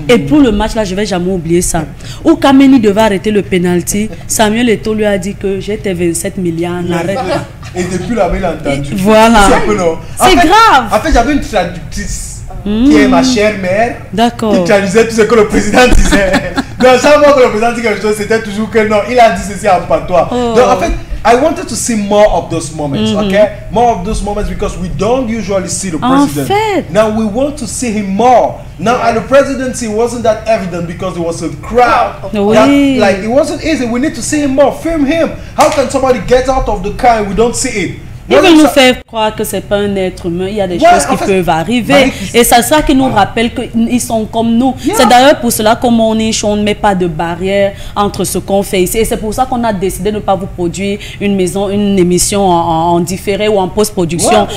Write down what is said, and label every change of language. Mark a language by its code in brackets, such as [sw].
[fr] Et pour le match, là, je ne vais jamais oublier ça. Où Kameni devait arrêter le penalty, Samuel Eto'o lui a dit que j'étais 27 milliards. Arrête. Et depuis là, il a entendu. Voilà. C'est grave. En fait, j'avais une traductrice qui est ma chère mère. D'accord. Qui traduisait tout ce que le président disait. Donc, chaque fois que le président dit quelque chose, c'était toujours que non, il a dit ceci en patois. Donc, en fait, [en] I wanted to see more of those moments, okay? More of those moments because we don't usually see the president. Now we want to see him more. Now at the presidency, it wasn't that evident because there was a crowd. Like it wasn't easy. We need to see him more. Film him. How can somebody get out of the car and we don't see it? [fr] Il veut nous faire croire que c'est pas un être humain. Il y a des choses qui peuvent arriver. Et c'est ça qui nous rappelle qu'ils sont comme nous. C'est d'ailleurs pour cela qu'on on ne met pas de barrière entre ce qu'on fait ici. Et c'est pour ça qu'on a décidé de ne pas vous produire une émission en différé ou en post-production.